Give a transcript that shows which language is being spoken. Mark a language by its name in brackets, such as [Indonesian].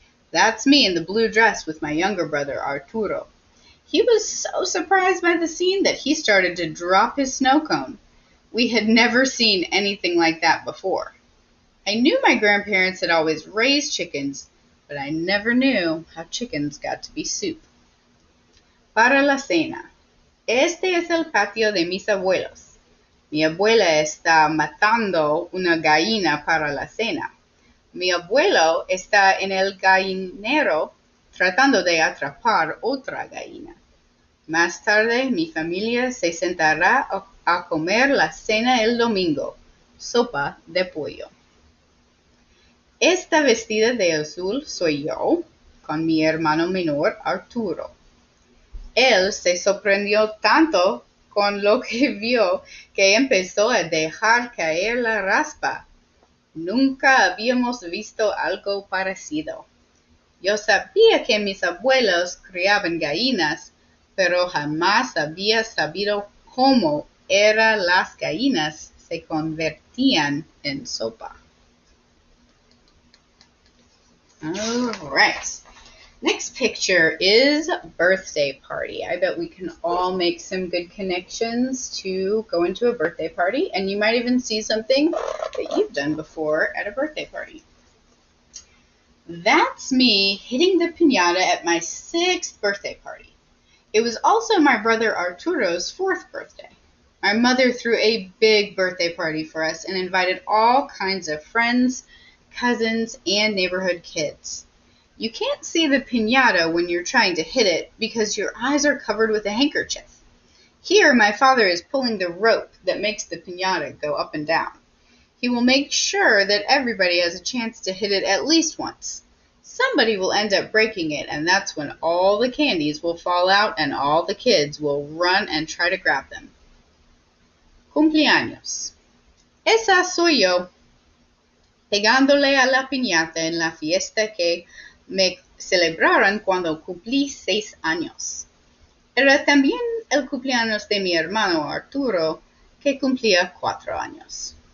[English] That's me in the blue dress with my younger brother, Arturo. He was so surprised by the scene that he started to drop his snow cone. We had never seen anything like that before. I knew my grandparents had always raised chickens, but I never knew how chickens got to be soup. [Spanish] Para la cena. Este es el patio de mis abuelos. Mi abuela está matando una gallina para la cena. Mi abuelo está en el gallinero tratando de atrapar otra gallina. Más tarde mi familia se sentará a comer la cena el domingo, sopa de pollo. Esta vestida de azul soy yo, con mi hermano menor Arturo. Él se sorprendió tanto con lo que vio que empezó a dejar caer la raspa. Nunca habíamos visto algo parecido. Yo sabía que mis abuelos criaban gallinas, pero jamás había sabido cómo eran las gallinas se convertían en sopa. [English] All right. Next picture is birthday party. I bet we can all make some good connections to go into a birthday party, and you might even see something that you've done before at a birthday party. That's me hitting the piñata at my 6th birthday party. It was also my brother Arturo's 4th birthday. My mother threw a big birthday party for us and invited all kinds of friends, cousins, and neighborhood kids. You can't see the piñata when you're trying to hit it because your eyes are covered with a handkerchief. Here, my father is pulling the rope that makes the piñata go up and down. He will make sure that everybody has a chance to hit it at least once. Somebody will end up breaking it, and that's when all the candies will fall out and all the kids will run and try to grab them. [Spanish] Cumpleaños. Esa soy yo, pegándole a la piñata en la fiesta que me celebraron cuando cumplí 6 años. Era también el cumpleaños de mi hermano Arturo, que cumplía 4 años.